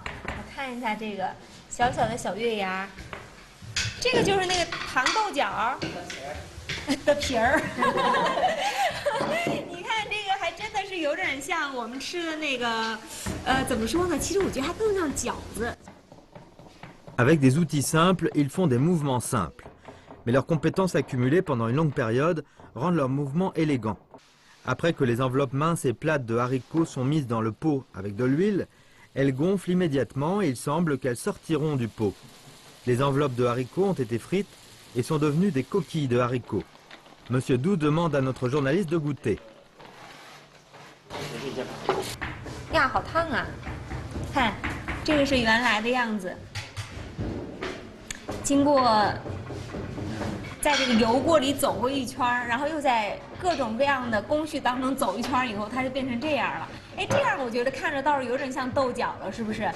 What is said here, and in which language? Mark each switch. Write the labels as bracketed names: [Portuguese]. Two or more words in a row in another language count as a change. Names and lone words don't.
[Chinese] 我看一下这个小小的小月牙，这个就是那个糖豆角的皮儿。你看这个还真的是有点像我们吃的那个，怎么说呢？其实我觉得还更像饺子。 [French] Avec des outils simples, ils font des mouvements simples. Mais leurs compétences accumulées pendant une longue période rendent leurs mouvements élégants. Après que les enveloppes minces et plates de haricots sont mises dans le pot avec de l'huile, elles gonflent immédiatement et il semble qu'elles sortiront du pot. Les enveloppes de haricots ont été frites et sont devenues des coquilles de haricots. Monsieur Dou demande à notre journaliste de goûter. [Chinese] 呀，好烫啊！看，这个是原来的样子，经过在这个油锅里走过一圈，然后又在各种各样的工序当中走一圈以后，它就变成这样了。哎，这样我觉得看着倒是有点像豆角了，是不是？